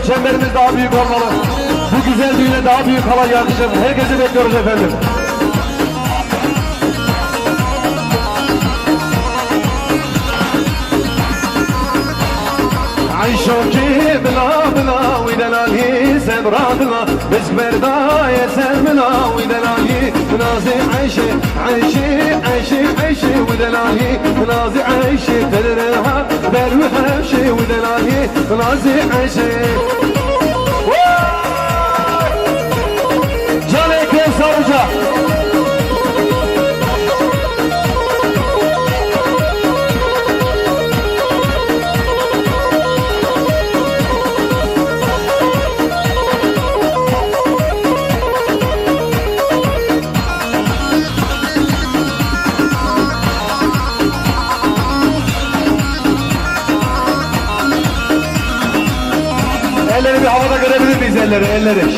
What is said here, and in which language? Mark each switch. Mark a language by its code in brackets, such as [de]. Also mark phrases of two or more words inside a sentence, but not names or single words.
[tr] Çemberimiz daha büyük olmalı. Bu güzel düğüne daha büyük halay yakışır. Herkesi bekliyoruz efendim. [ar] شوكي بلا بلا ودلالي سبرا بلا بس برداية سبلا ودلالي نازي عيشي عيشي عيشي عيشي ودلالي نازي عيشي تدرها بروح امشي ودلالي نازي عيشي جالي كيف صرجة [tr] elleri bir havada görebilir miyiz elleri, elleri?